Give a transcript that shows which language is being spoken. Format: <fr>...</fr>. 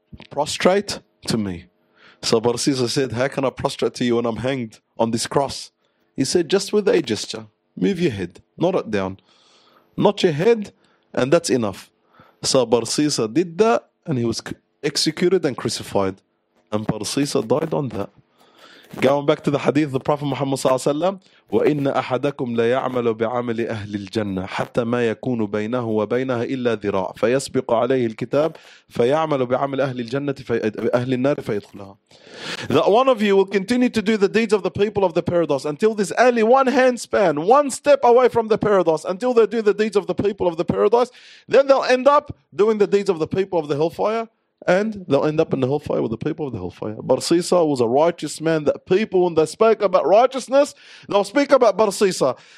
<en>Prostrate to me. So Barsisa said, how can I prostrate to you when I'm hanged on this cross? He said, just with a gesture. Move your head. Not it down. Not your head. And that's enough. So Barsisa did that and he was executed and crucified. And Barsisa died on that. Going back to the hadith of the Prophet Muhammad sallallahu alaihi wasallam,</en> <ar>وَإِنَّ أَحَدَكُمْ لَيَعْمَلُ بِعَمَلِ أَهْلِ الْجَنَّةِ حَتَّى مَا يَكُونُ بَيْنَهُ وَبَيْنَهَا إِلَّا ذِرَاعٌ فَيَسْبِقُ عَلَيْهِ الْكِتَابُ فَيَعْمَلُ بِعَمَلِ أَهْلِ الْجَنَّةِ فَأَهْلِ النَّارِ فَيَدْخُلُهَا.</ar> <en>That one of you will continue to do the deeds of the people of the paradise until this alley, one hand span, one step away from the paradise, until they do the deeds of the people of the paradise, then they'll end up doing the deeds of the people of the hellfire. And they'll end up in the hellfire with the people of the hellfire. Barsisa was a righteous man that people, when they spoke about righteousness, they'll speak about Barsisa.</en>